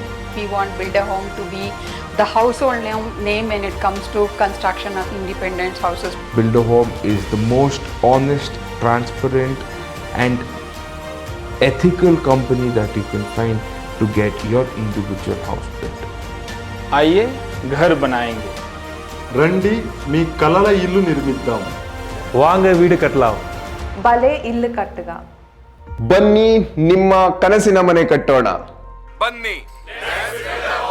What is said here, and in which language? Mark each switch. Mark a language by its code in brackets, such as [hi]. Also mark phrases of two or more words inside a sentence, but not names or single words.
[en] We want Build a Home to be the household name when it comes to construction of independent houses. Build a Home is the most honest, transparent and ethical company that you can find to get your individual house built. [hi] आइए घर बनाएंगे. [te] రండి మీ కలల ఇల్లు నిర్మిద్దాం. [ta] வாங்க வீடு கட்டலாம். [tcy] ಬಲೆ ಇಲ್ಲು ಕಟ್ಟುಗ. [kn] ಬನ್ನಿ ನಿಮ್ಮ ಕನಸಿನ ಮನೆ ಕಟ್ಟೋಣ. ಬನ್ನಿ